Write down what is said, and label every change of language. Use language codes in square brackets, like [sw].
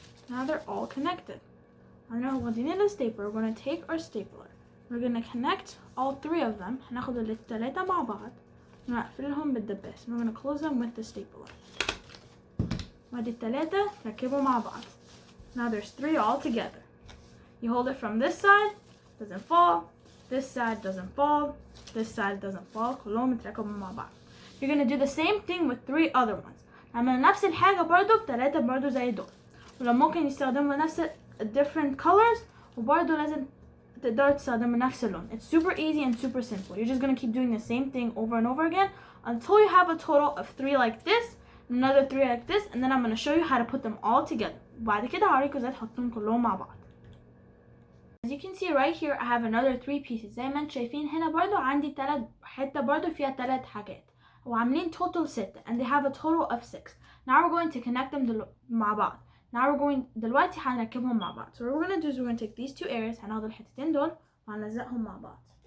[en] Now they're all connected. Now we're gonna take our stapler. We're gonna connect all 3 of them. [ar] هناخد الثلاثة مع بعض. ونقفلهم بالدباس. [en] We're gonna close them with the stapler. [ar] وادي الثلاثة تركبوا مع بعض. [en] Now there's 3 all together. You hold it from this side, doesn't fall. This side doesn't fall. This side doesn't fall. [ar] كلهم يتركبوا مع بعض. [en] You're gonna do the same thing with 3 other ones. [ar] نعمل نفس الحاجة برضو بثلاثة برضو زي دول. ولو ممكن يستخدموا نفس [en] different colors [ar] وبرضو لازم تقدروا تستخدموا نفس اللون. [en] It's super easy and super simple. You're just gonna keep doing the same thing over and over again until you have a total of 3 like this, another 3 like this, and then I'm gonna show you how to put them all together. [ar] وبعد كده هوريكم ازاي تحطهم كلهم مع بعض. [en] As you can see right here I have another 3 pieces. [ar] زي ما انتم شايفين هنا برضو عندي حتة برضو فيها 3 حاجات. وعاملين [en] total 6 and they have a total of 6. Now we're going to connect them [ar] مع بعض. [en] Now we're going [ar] دلوقتي هنركبهم مع بعض. [en] So what we're going to do is we're going to take these 2 areas [ar] هناخد الحتتين دول وهنلزقهم مع بعض.